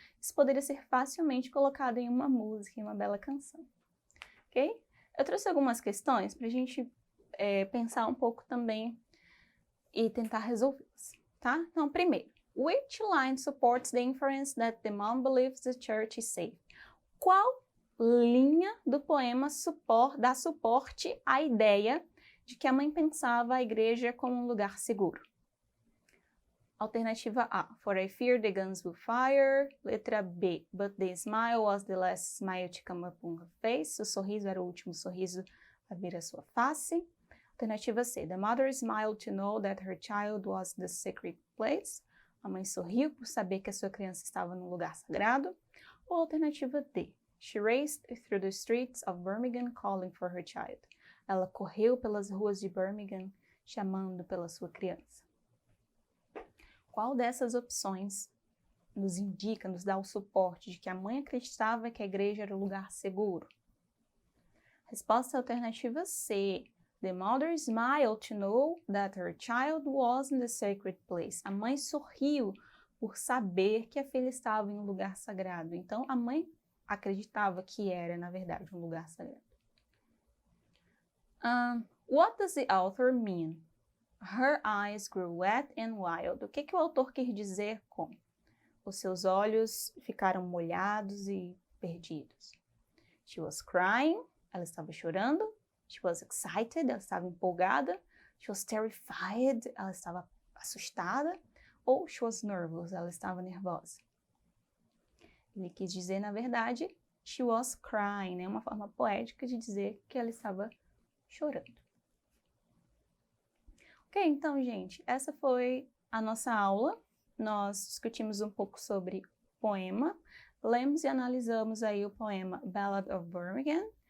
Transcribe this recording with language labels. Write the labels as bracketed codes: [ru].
[pt] Isso poderia ser facilmente colocado em uma música, em uma bela canção. Ok? Eu trouxe algumas questões para a gente pensar um pouco também e tentar resolvê-las, tá? Então, primeiro, [en] which line supports the inference that the mom believes the church is safe? [pt] Qual linha do poema dá suporte à ideia de que a mãe pensava a igreja como um lugar seguro? Alternativa A, [en] for I fear the guns will fire. [pt] Letra B, [en] but the smile was the last smile to come upon her face. [pt] O sorriso era o último sorriso a vir à sua face. Alternativa C, [en] the mother smiled to know that her child was the sacred place. [pt] A mãe sorriu por saber que a sua criança estava num lugar sagrado. Ou alternativa D, [en] she raced through the streets of Birmingham calling for her child. [pt] Ela correu pelas ruas de Birmingham chamando pela sua criança. Qual dessas opções nos indica, nos dá o suporte de que a mãe acreditava que a igreja era um lugar seguro? Resposta alternativa C. [en] The mother smiled to know that her child was in the sacred place. [pt] A mãe sorriu por saber que a filha estava em um lugar sagrado. Então, a mãe acreditava que era, na verdade, um lugar sagrado. [en] What does the author mean? Her eyes grew wet and wild. [pt] O que o autor quer dizer com os seus olhos ficaram molhados e perdidos? [en] She was crying. [pt] Ela estava chorando. [en] She was excited. [pt] Ela estava empolgada. [en] She was terrified. [pt] Ela estava assustada. Ou [en] she was nervous. [pt] Ela estava nervosa. Ele quis dizer, na verdade, [en] she was crying, [pt] né? Uma forma poética de dizer que ela estava chorando. Ok, então, gente, essa foi a nossa aula. Nós discutimos um pouco sobre poema, lemos e analisamos aí o poema Ballad of Birmingham.